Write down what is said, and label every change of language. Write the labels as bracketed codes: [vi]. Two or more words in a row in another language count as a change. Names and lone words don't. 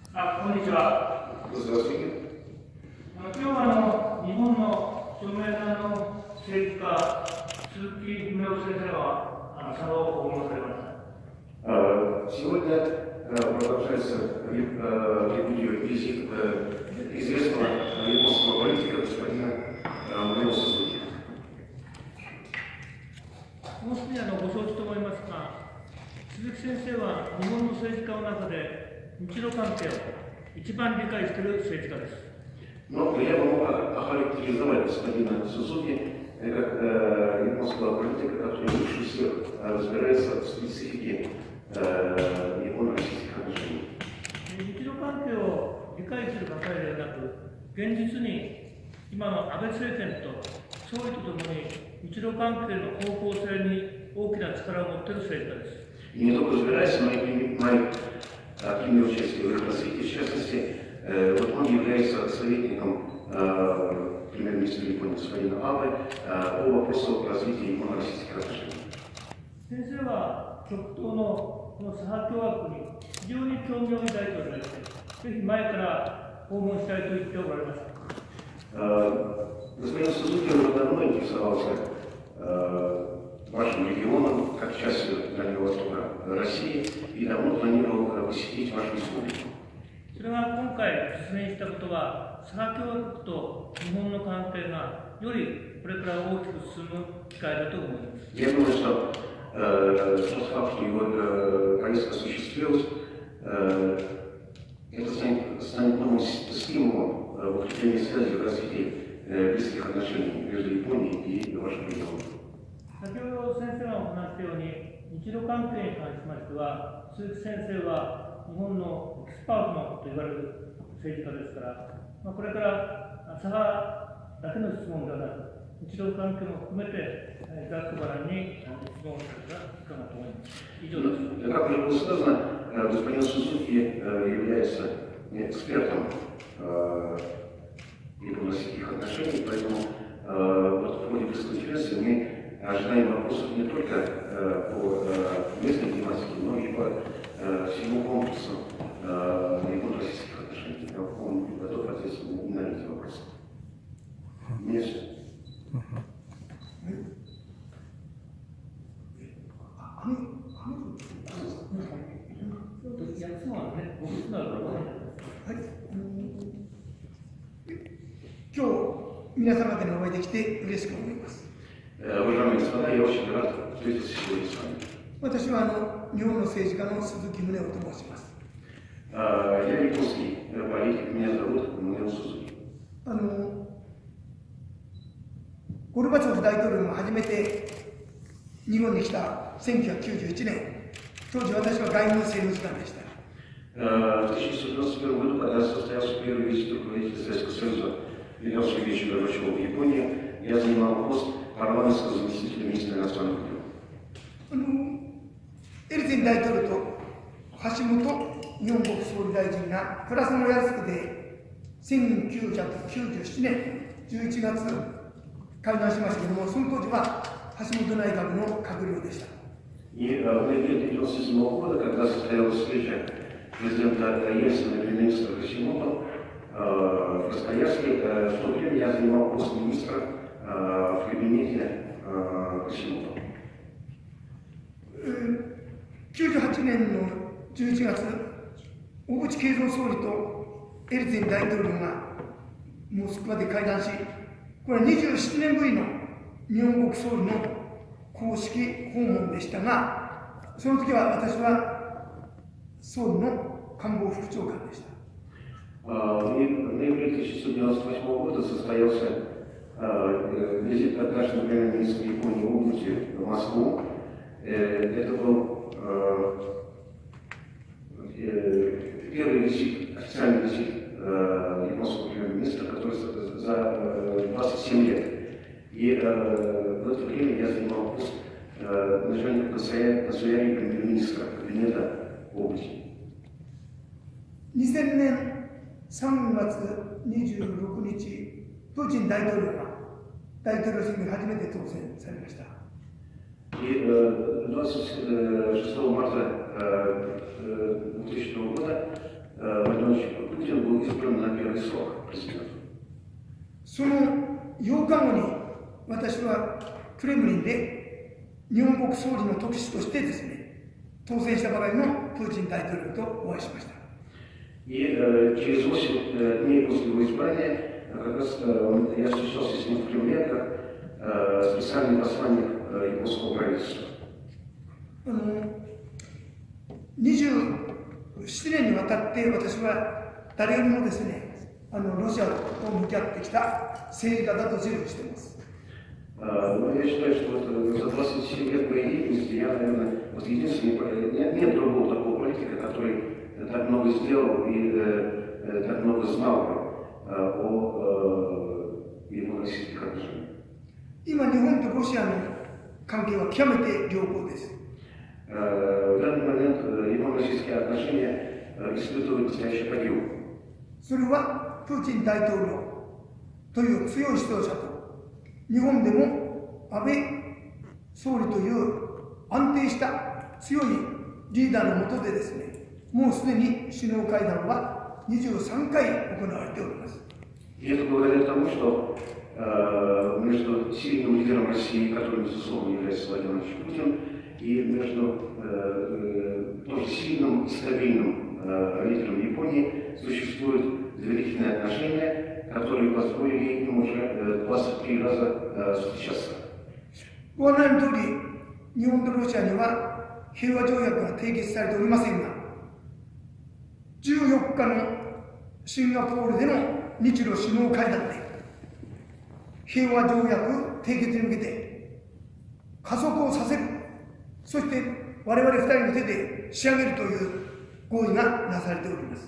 [ja] こんにちは。今日は日本の著名な政治家、鈴木宗男先生は佐賀を訪問されました。 [ru] Сегодня продолжается визит известного японского политика господина Муэо Сузуки. [ja] もうすでにご承知と思いますが、鈴木先生は日本の政治家の中で日露関係を一番理解している政治家です。 [ru] Но я могу охарактеризовать господина Сузуки как японского политика, который лучше всех разбирается в специфике японо-российских отношений. [ja] 日露関係を理解するばかりではなく、現実に今の安倍政権と総理とともに日露関係の方向性に大きな力を持っている政治家です。 [ru] И не только разбираясь, но и принимая активное участие в их развитии. В частности, вот он является советником премьер-министра Японии господина Абе по вопросу развития японо-российских отношений. [ja] 先生は極東のこのサハ共和国に非常に興味を抱いておられて、ぜひ前から訪問したいと言っておられました。 [ru] Господин Сузуки уже давно интересовался вашим регионом, как частью Дальнего Востока России, и давно планировал посетить вашу республику. [ja] それが今回実現したことは、サハ共和国と日本の関係がよりこれから大きく進む機会だと思います。 [ru] Я думаю, что тот факт, что его поездка осуществилась, это станет новым стимулом в укреплении связи в развитии близких отношений между Японией и вашим регионом. [ja] 先ほど先生がお話したように、日露関係に関しましては、鈴木先生は日本のエキスパートと言われる政治家ですから、これから佐賀だけの質問ではなく、日露関係も含めて、ざっくばらんに質問をされたらいかがと思います。以上です。 [ru] Как уже было сказано, господин Сузуки является экспертом японо-российских отношений, поэтому вот в ходе пресс-конференции мы ожидаем вопросов не только по местной тематике, но и по всему комплексу японо-российских отношений. Он готов ответить на эти вопросы. Мне все. [ja] 今日皆様方にお会いできて嬉しく思います。 [ru] Уважаемые господа, я очень рад встретиться сегодня с вами. [ja] 私は日本の政治家の鈴木宗男と申します。 [ru] Я японский политик, меня зовут Муэо Сузуки. [ja] ゴルバチョフ大統領が初めて日本に来た1991年、当時私は外務政務次官でした。 [ru] В 1991 году, когда состоялся первый визит руководителя Советского Союза Михаила Сергеевича Горбачева в Японию, я занимал пост парламентского заместителя министра иностранных дел. [ja] エリツィン大統領と橋本日本国総理大臣がプラスの安くで1997年11月会談しましたけれども、その当時は橋本内閣の閣僚でした。 [ru] И в ноябре 1997 года, когда состоялась встреча президента Ельцина и премьер-министра Хасимото в Красноярске, в то время я занимал пост министра в кабинете Хасимото. [ja] 98 年の11月、小渕恵三総理とエリツィン大統領がモスクワで会談し、これは27年ぶりの日本国総理の公式訪問でしたが、その時は私は総理の官房副長官でした。 [ru] В ноябре 1998 года состоялся визит тогдашнего премьер-министра Японии Обути в Москву. Это был первый визит, официальный визит японского премьер-министра, который за 27 лет. И в это время я занимал пост начальника канцелярии премьер-министра кабинета Обути. [ja] 2000 年3月26日、プーチン大統領が大統領選挙に初めて当選されました。 [ru] И 26 марта 2000 года Владимир Путин был избран на первый срок президента. [ja] その8日後に私はクレムリンで日本国総理の特使としてですね、当選したばかりのプーチン大統領とお会いしました。 [ru] И через 8 дней после его избрания как раз я встречался с ним в Кремле как специальный посланник японского правительства. [ja] 27 年にわたって私は誰よりもですね、ロシアと向き合ってきた政治家だと自負しています。 [ru] Но я считаю, что вот за 27 лет моей деятельности я, наверное, вот единственный, нет другого такого политика, который так много сделал и так много знал о японо-российских отношениях. [ja] 今、日本とロシアの関係は極めて良好です。 [ru] В данный момент японо-российские отношения испытывают настоящий подъем. [ja] それはプーチン大統領という強い指導者と、日本でも安倍総理という安定した強いリーダーの下でですね、もうすでに首脳会談は23回行われております。 [ru] И это благодаря тому, что между сильным лидером России, которым, безусловно, является Владимир Владимирович Путин, и между тоже сильным и стабильным лидером Японии существуют доверительные отношения, которые позволили им уже 23 раза встречаться. [ja] ご案内の通り、日本とロシアには平和条約が締結されておりませんが、14日のシンガポールでの日露首脳会談で、平和条約締結に向けて加速をさせる、そして我々2人の手で仕上げるという合意がなされております。